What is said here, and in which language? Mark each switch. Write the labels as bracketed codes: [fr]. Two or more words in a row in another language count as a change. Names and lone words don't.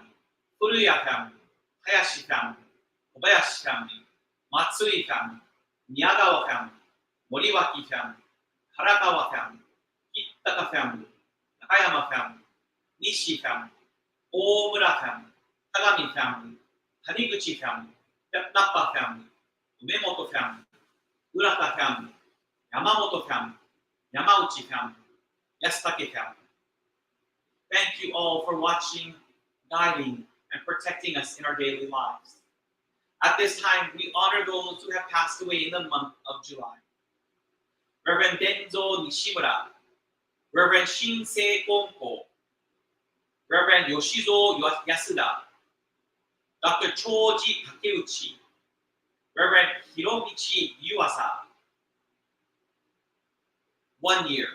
[en] Furuya family Hayashi family Kobayashi family Matsui family Miyagawa family Moriwaki family Harakawa family Kitaka family Nakayama family Nishi family Omura family Tagami family Taniguchi family Nappa family Umemoto family Urata family Yamamoto family Yamauchi family Yasutake family. Thank you all for watching, guiding, and protecting us in our daily lives. At this time, we honor those who have passed away in the month of July. Reverend Denzo Nishimura, Reverend Shinsei Konko, Reverend Yoshizo Yasuda, Dr. Choji Takeuchi, Reverend Hiromichi Yuasa, 1 year.